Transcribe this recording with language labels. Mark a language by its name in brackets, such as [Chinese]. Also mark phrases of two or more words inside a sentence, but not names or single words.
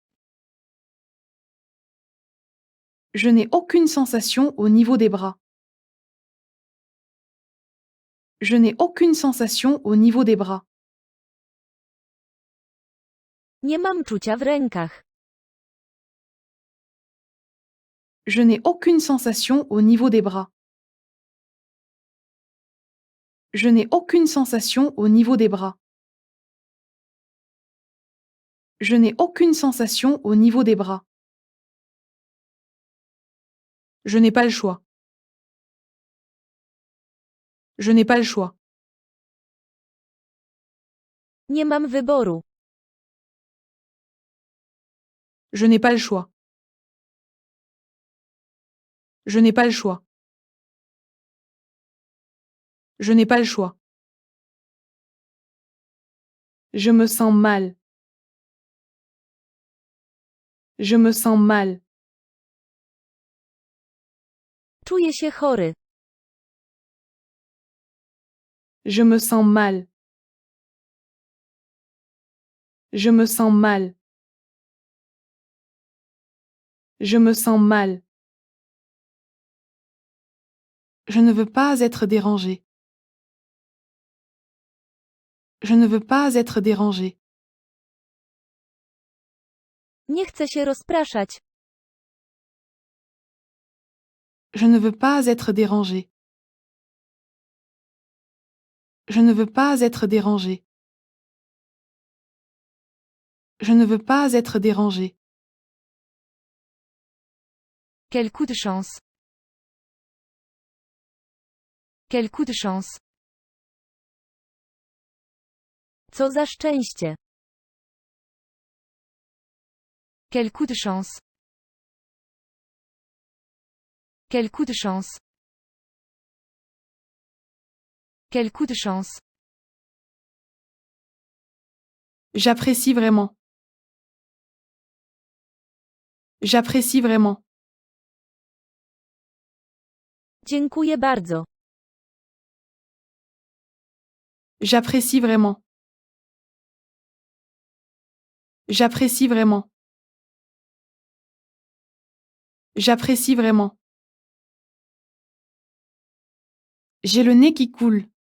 [French] Je n'ai aucune sensation au niveau des bras. Je n'ai aucune sensation au niveau des bras. [Polish] Nie mam czucia w rękach. [French] Je n'ai aucune sensation au niveau des bras. Je n'ai aucune sensation au niveau des bras. Je n'ai aucune sensation au niveau des bras. Je n'ai pas le choix. Je n'ai pas le choix. [Polish] Nie mam wyboru. [French] Je n'ai pas le choix. Je n'ai pas le choix. Je n'ai pas le choix. Je me sens mal. Je me sens mal. [Polish] Czuję się chory. [French] Je me sens mal. Je me sens mal. Je me sens mal. Je ne veux pas être dérangé. Je ne veux pas être dérangé. [Polish] Nie chcę się rozpraszać. [French] Je ne veux pas être dérangé. Je ne veux pas être dérangé. Je ne veux pas être dérangé. Quel coup de chance! Quel coup de chance! [Polish] Co za szczęście. [French] Quel coup de chance! Quel coup de chance! Quel coup de chance! J'apprécie vraiment. J'apprécie vraiment. [Polish] Dziękuję bardzo. [French] J'apprécie vraiment. J'apprécie vraiment. J'apprécie vraiment. J'ai le nez qui coule.